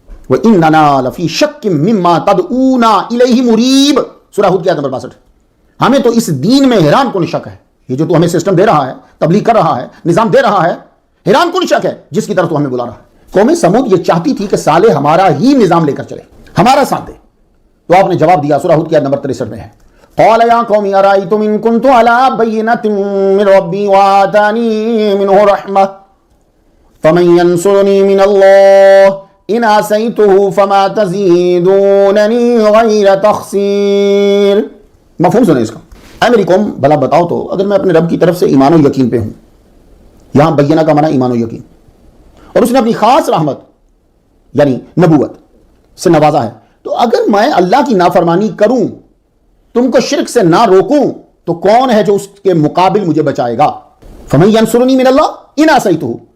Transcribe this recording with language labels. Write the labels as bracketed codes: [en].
[ar] وَإِنَّنَا لَفِي شَكٍّ مِّمَّا تَدْعُونَا إِلَيْهِ مُرِيبٍ, [ur] سورہ ہود کی آیت نمبر 62. ہمیں تو اس دین میں حیران کن شک ہے. یہ جو تو ہمیں سسٹم دے رہا ہے, تبلیغ کر رہا ہے, نظام دے رہا ہے, حیران کن شک ہے جس کی طرف تو ہمیں بلا رہا ہے. قوم سمود یہ چاہتی تھی کہ صالح ہمارا ہی نظام لے کر چلے, ہمارا ساتھ دے. تو آپ نے جواب دیا, سورہ ہود کی آیت نمبر 63 میں ہے. [ar] قال يا قوم أرأيتم إن كنت على بينة من ربي وآتاني منه رحمة فمن ينصرني من الله إن عصيته فما تزيدونني غير تخسير. [ur] مفہوم سنیں اس کا. اے میری قوم, بھلا بتاؤ تو اگر میں اپنے رب کی طرف سے ایمان و یقین پہ ہوں, یہاں بینہ کا معنی ایمان و یقین, اور اس نے اپنی خاص رحمت یعنی نبوت سے نوازا ہے. تو اگر میں اللہ کی نافرمانی کروں, تم کو شرک سے نہ روکوں, تو کون ہے جو اس کے مقابل مجھے بچائے گا؟ [ar] فَمَن يَنصُرُنِي مِنَ اللَّهِ إِنْ عَصَيْتُهُ.